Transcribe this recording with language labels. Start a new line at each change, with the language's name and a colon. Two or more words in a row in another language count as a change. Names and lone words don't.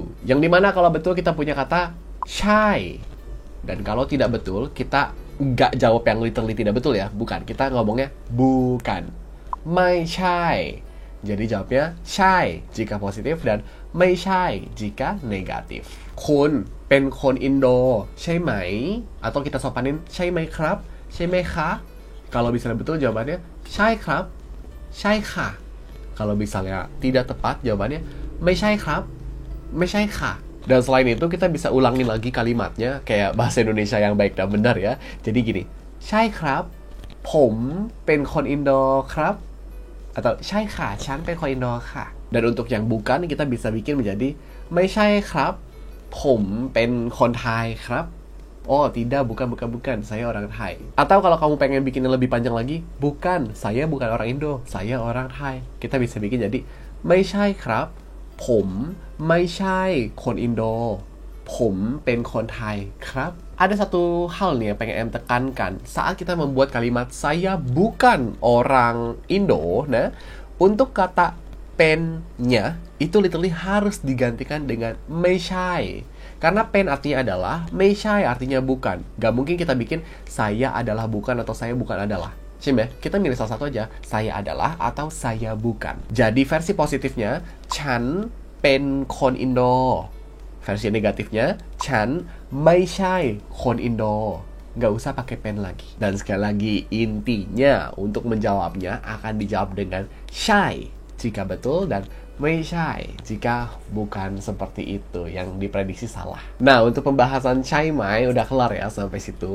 Indonesian: Yang dimana kalau betul kita punya kata shy. Dan kalau tidak betul, kita nggak jawab yang literally tidak betul ya. Bukan, kita ngomongnya bukan.
Thai: ไม่ใช่.
Indonesian: Jadi jawabnya shy jika positif dan
Thai: ไม่ใช่
Indonesian: jika negatif.
Thai: คุณเป็นคนอินโดใช่ไหม
Indonesian: atau kita sopanin
Thai: ใช่ไหมครับใช่ไหมคะ
Indonesian: kalau misalnya betul jawabannya
Thai: ใช่ครับใช่ค่ะ
Indonesian: kalau misalnya tidak tepat jawabannya
Thai: ไม่ใช่ครับไม่ใช่ค่ะ.
Indonesian: Dan selain itu kita bisa ulangin lagi kalimatnya kayak bahasa Indonesia yang baik dan benar ya. Jadi gini,
Thai: ใช่ครับผมเป็นคนอินโดครับ atau ใช่ค่ะฉันเป็นคนอินโดค่ะ.
Indonesian: Dan untuk yang bukan kita bisa bikin menjadi
Thai: ไม่ใช่ครับผมเป็นคนไทยครับ.
Indonesian: Oh tidak, bukan, saya orang Thai. Atau kalau kamu pengen bikin yang lebih panjang lagi, bukan, saya bukan orang Indo, saya orang Thai.
Thai: Kita bisa bikin jadi ไม่ใช่ครับผมไม่ใช่คนอินโดผมเป็นคนไทยครับ.
Indonesian: Ada satu hal nih yang pengen em tekankan saat kita membuat kalimat saya bukan orang Indo. Nah, untuk kata pennya itu literally harus digantikan dengan
Thai: ไม่ใช่
Indonesian: karena pen artinya adalah
Thai: ไม่ใช่
Indonesian: artinya bukan. Gak mungkin kita bikin saya adalah bukan atau saya bukan adalah. Cime, kita milih salah satu aja, saya adalah atau saya bukan. Jadi versi positifnya
Thai: ฉันเป็นคนอินโด.
Indonesian: Versi negatifnya
Thai: ฉันไม่ใช่คนอินโด.
Indonesian: Gak usah pakai pen lagi. Dan sekali lagi intinya untuk menjawabnya akan dijawab dengan ใช่ jika betul dan
Thai: ไม่ใช่
Indonesian: jika bukan seperti itu yang diprediksi salah. Nah, untuk pembahasan
Thai: ใช่ไหม
Indonesian: udah kelar ya sampai situ.